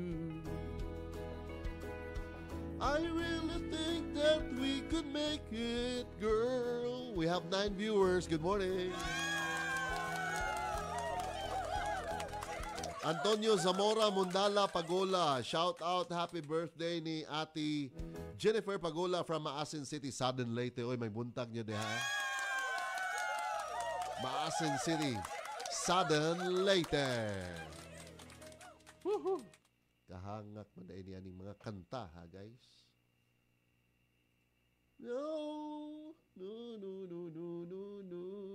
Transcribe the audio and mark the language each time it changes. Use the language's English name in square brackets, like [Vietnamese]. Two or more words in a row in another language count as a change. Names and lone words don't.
[English] I really think that we could make it, girl. We have 9 viewers. Good morning. Antonio Zamora, Mundala, Pagola. Shout out, happy birthday [Cebuano] ni Ate [English] Jennifer Pagola from Maasin City, Southern Leyte. [Cebuano] Oy, may buntag niyo diha. Maasin City, Southern Leyte. Woohoo! Kahangak man dahil niyaning mga kanta, ha, guys? [English] No, no, no, no, no, no, no.